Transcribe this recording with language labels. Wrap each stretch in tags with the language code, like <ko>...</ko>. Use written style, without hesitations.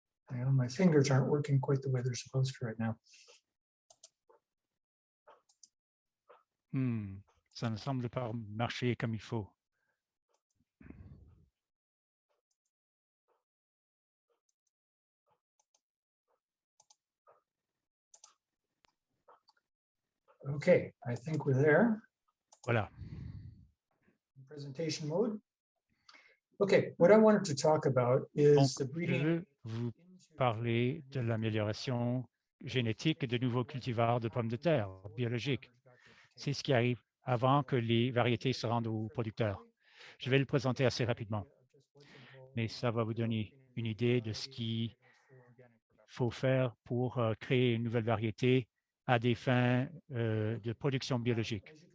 <en>Well, my fingers aren't working quite the way they're supposed to right now.</en> <fr>Ça ne semble pas marcher comme il faut.</fr> <en>Okay, I think we're there.</en> <fr>Voilà.</fr> <en>Presentation mode. Okay, what I wanted to talk about is</en> <fr>Donc,</fr> <en>the breeding.</en> <fr>veux vous parler de l'amélioration génétique de nouveaux cultivars de pommes de terre biologiques. C'est ce qui arrive avant que les variétés se rendent aux producteurs. Je vais le présenter assez rapidement, mais ça va vous donner une idée de ce qu'il faut faire pour créer une nouvelle variété à des fins de production biologique.</fr>